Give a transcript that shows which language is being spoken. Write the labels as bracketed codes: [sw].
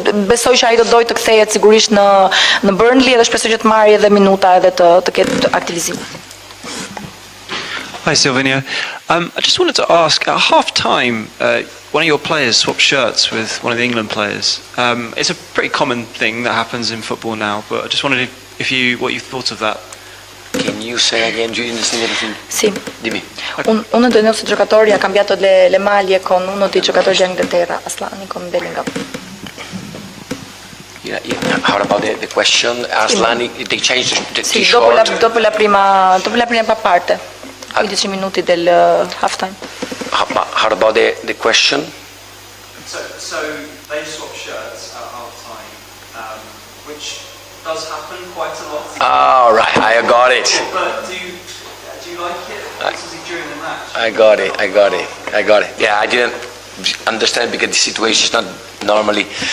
[sq] Besoj që ai do dojë të kthehet sigurisht në Burnley dhe shpresoj që të marrë edhe minuta edhe të ketë aktivizim. [en] Hi Silvina. I just wanted to ask, at half-time, one of your players swapped shirts with one of the England players. It's a pretty common thing that happens in football now, but I just wondered what you thought of that. Can you say again? Do you understand everything? [it] Sì. Dimmi. Uno dei nostri giocatori ha cambiato le maglie con uno dei giocatori di Inghilterra, Aslani con Bellingham. [en] Yeah. How about the question? Aslani, they changed the t-shirt. [it] Dopo la prima parte, 15 minuti del halftime. [en] How about the question? So they swap shirts at half-time, which does happen quite a lot. Oh, right, I got it. But do you like it? Especially during the match? I got it. Yeah, I didn't understand because the situation is not normally.